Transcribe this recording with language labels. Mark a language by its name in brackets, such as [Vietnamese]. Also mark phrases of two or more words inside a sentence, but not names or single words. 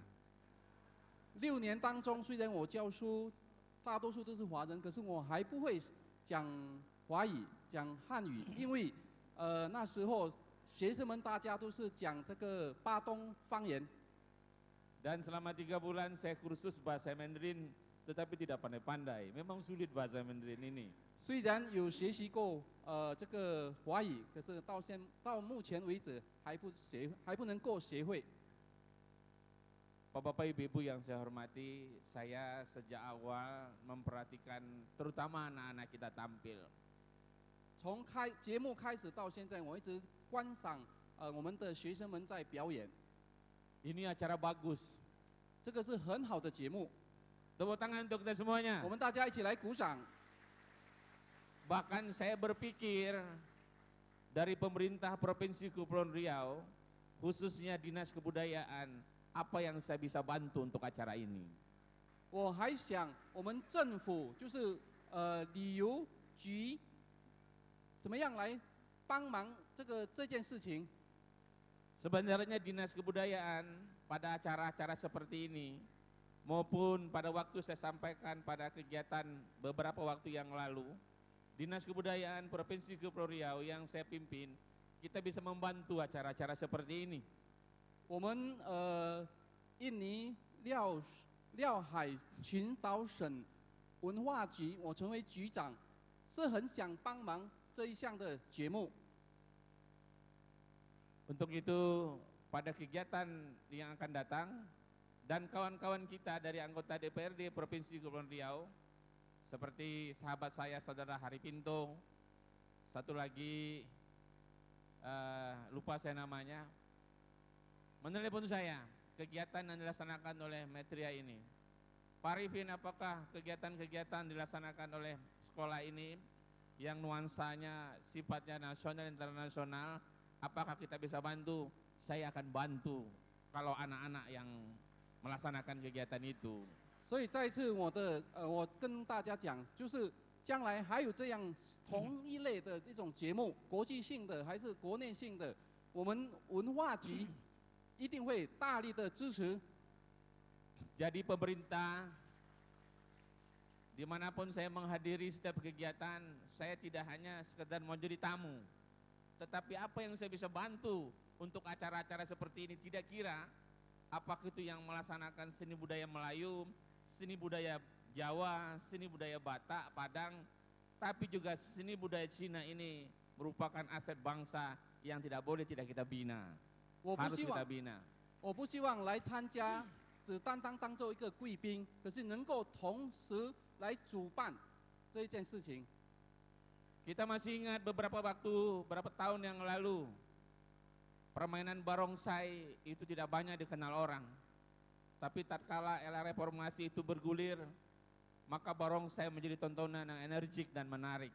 [Chinese] 6 年当中，虽然我教书，大多数都是华人，可是我还不会讲华语、讲汉语，因为那时候学生们大家都是讲这个巴东方言。 [Indonesian] Dan selama 3 bulan saya kursus bahasa Mandarin, tetapi tidak pandai-pandai. Memang sulit bahasa Mandarin ini. [Chinese] 虽然有学习过这个华语，可是到目前为止还不能够学会。 [Indonesian] Bapak Ibu yang saya hormati, saya sejak awal memperhatikan terutama anak-anak kita tampil. [Chinese] 从节目开始到现在，我一直观赏我们的学生们在表演。 [Indonesian] Ini acara bagus. [Chinese] 这个是很好的节目， [Indonesian] Tepuk tangan untuk kita semuanya. [Chinese] 我们大家一起来鼓掌。 [Indonesian] Bahkan saya berpikir dari pemerintah Provinsi Kepulauan Riau, khususnya Dinas Kebudayaan, apa yang saya bisa bantu untuk acara ini. [Chinese] 我还想我们政府就是旅游局怎么样来帮忙这件事情。 [Indonesian] Sebenarnya Dinas Kebudayaan pada acara-acara seperti ini maupun pada waktu saya sampaikan pada kegiatan beberapa waktu yang lalu, Dinas Kebudayaan Provinsi Kepulauan Riau yang saya pimpin, kita bisa membantu acara-acara seperti ini. [Chinese] 我们印尼廖海群岛省文化局，我成为局长，是很想帮忙这一项的节目。 [Indonesian] Untuk itu pada kegiatan yang akan datang dan kawan-kawan kita dari anggota DPRD Provinsi Kepulauan Riau seperti sahabat saya saudara Hari Pinto, satu lagi lupa saya namanya, menelepon saya kegiatan yang dilaksanakan oleh Metria ini. Pak Arifin, apakah kegiatan-kegiatan dilaksanakan oleh sekolah ini yang nuansanya sifatnya nasional internasional, apakah kita bisa bantu? Saya akan bantu kalau anak-anak yang melaksanakan kegiatan itu. [Chinese] 所以再一次我跟大家讲，就是将来还有这样同一类的这种节目，国际性的还是国内性的，我们文化局一定会大力的支持。 [Indonesian] Jadi pemerintah, dimanapun saya menghadiri setiap kegiatan, saya tidak hanya sekedar mau jadi tamu, tetapi apa yang saya bisa bantu untuk acara-acara seperti ini. Tidak kira apakah itu yang melaksanakan seni budaya Melayu, seni budaya Jawa, seni budaya Batak, Padang, tapi juga seni budaya Cina ini merupakan aset bangsa yang tidak boleh tidak kita bina, harus kita bina. [Chinese] 我不希望来参加，只当做一个贵宾，可是能够同时来主办这一件事情。 [Indonesian] Kita masih ingat beberapa tahun yang lalu, permainan barongsai itu tidak banyak dikenal orang. Tapi tatkala era reformasi itu bergulir, maka barongsai menjadi tontonan yang energik dan menarik.